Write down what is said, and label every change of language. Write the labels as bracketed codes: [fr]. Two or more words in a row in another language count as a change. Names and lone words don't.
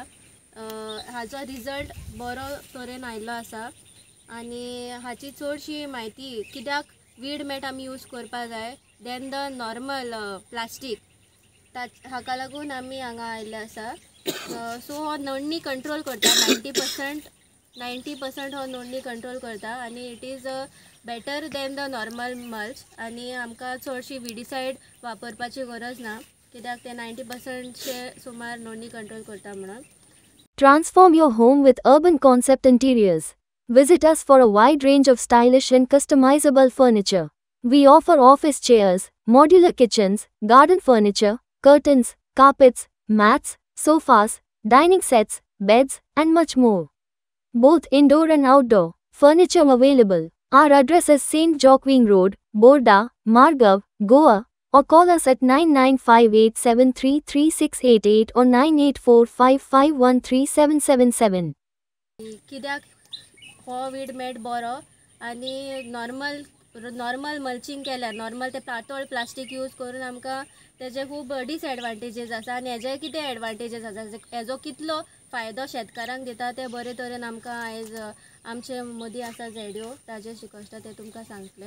[kok] हाचो रिजल्ट बरो तरेन आयिल्लो आसा आनी हाची चडशी म्हायती कित्याक [en] weed mat [kok] आमी यूज करपा जाय [en] than the normal plastic, [kok] हाका लागून आमी हांगा आयिल्ले आसा. सो हो नडणी कंट्रोल करता 90% हो नडणी कंट्रोल करता आनी [en] it is better than the normal mulch. [kok] आनी आमकां चडशी विडीसायड वापरपाची गरज ना कित्याक ते 90% सुमार नडणी कंट्रोल करता म्हणून. [en] Transform your home with Urban Concept Interiors. Visit us for a wide range of stylish and customizable furniture. We offer office chairs, modular kitchens, garden furniture, curtains, carpets, mats, sofas, dining sets, beds, and much more. Both indoor and outdoor furniture available. Our address is St. Joaquin Road, Borda, Margav, Goa, or call us at 9958733688 or 9845513777. [kok] कित्याक हो [en] weed mat [kok] बरो आनी [en] normal mulching [kok] केल्यार नॉर्मल ते पातळ प्लास्टीक यूज करून आमकां तेजे खूब डिसएडवांटेजीस आसा आनी हेजे कितें एडवांटेजीस आसा, हेजो कितलो फायदो शेतकारांक दिता ते बरे तरेन आमकां आयज आमचे मदीं आसा झेडिओ राजेश श्रीकश्टा ते तुमकां सांगतले.